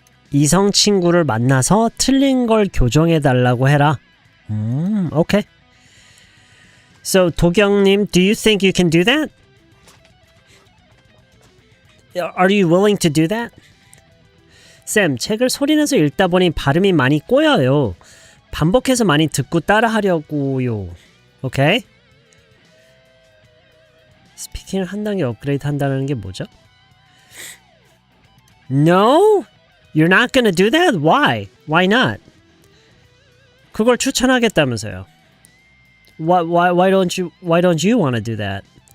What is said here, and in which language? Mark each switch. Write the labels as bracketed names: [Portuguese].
[Korean] 이성 친구를 만나서 틀린 걸 교정해 달라고 해라. [English] Okay. So, 도경님, do you think you can do that? Are you willing to do that? [Korean] 쌤, 책을 소리내서 읽다 보니 발음이 많이 꼬여요. 반복해서 많이 듣고 따라하려고요. [English] Okay? [Korean] 스피킹을 한 단계 업그레이드 한다는 게 뭐죠? [English] No? You're not gonna do that? Why? Why not? [Korean] 그걸 추천하겠다면서요. [English] Why don't you want to do that?